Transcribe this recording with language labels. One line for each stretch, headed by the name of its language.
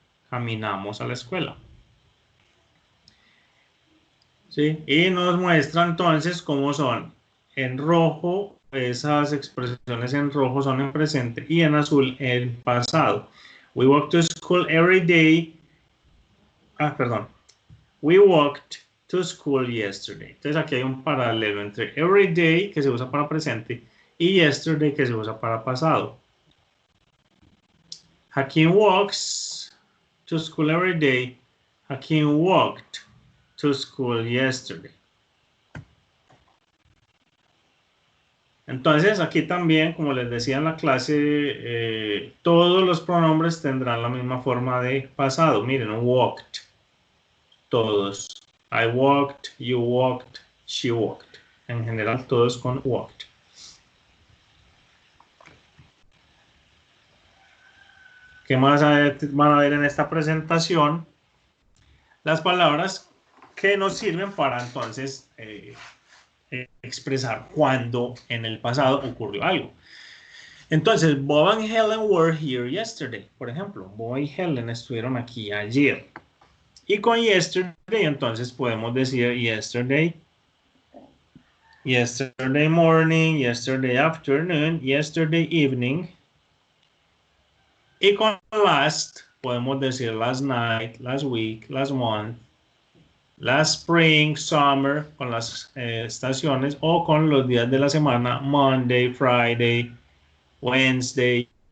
Spanish: Caminamos a la escuela. ¿Sí? Y nos muestra entonces cómo son. En rojo, esas expresiones en rojo son en presente y en azul en pasado.
English: We walked to school every day. We walked to school yesterday.
Spanish: Entonces aquí hay un paralelo entre every day, que se usa para presente, y yesterday, que se usa para pasado.
English: Hakeem walks to school every day. Hakeem walked to school yesterday.
Spanish: Entonces, aquí también, como les decía en la clase, todos los pronombres tendrán la misma forma de pasado. Miren, walked. Todos.
English: I walked, you walked, she walked.
Spanish: En general, todos con walked. ¿Qué más van a ver en esta presentación? Las palabras que nos sirven para entonces expresar cuándo en el pasado ocurrió algo.
English: Entonces, Bob and Helen were here yesterday.
Spanish: Por ejemplo, Bob y Helen estuvieron aquí ayer. Y con yesterday, entonces podemos decir
English: yesterday morning, yesterday afternoon, yesterday evening.
Spanish: Y con last, podemos decir
English: last night, last week, last month, last spring, summer,
Spanish: con las estaciones, o con los días de la semana, Monday, Friday, Wednesday.